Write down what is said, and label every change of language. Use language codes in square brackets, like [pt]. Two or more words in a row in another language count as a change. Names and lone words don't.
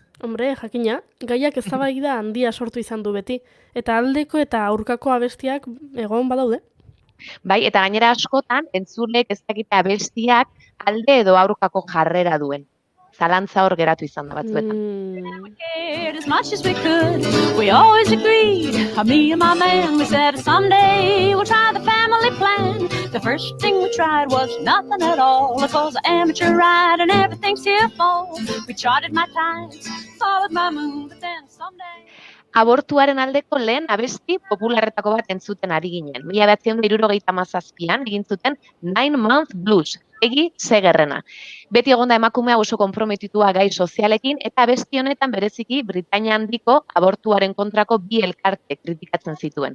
[eu] Hombre, jakina, gaiak eztabaida handia sortu izan du beti, eta aldeko eta aurkako abestiak egon badaude. Bai, eta gainera askotan, entzulek ez dakite abestiak alde edo aurkako jarrera duen. Zalantza hor geratu izan da batzuetan. [en] Cared as much as we could. We always agreed, me and my man, we said someday we'll try the family plan. The first thing we tried was nothing at all. It was an amateur ride and everything's here fall. We charted my tides, followed my moon, but then someday... [eu] Abortuaren aldeko lehen abesti popularretako bat entzuten ari ginen. 1977an egin zuten 9 Month Blues, egi Segerrena. Beti egonda emakumea oso konprometitua gai sozialekin eta abesti honetan bereziki Britainia handiko abortuaren kontrako bi elkarte kritikatzen zituen.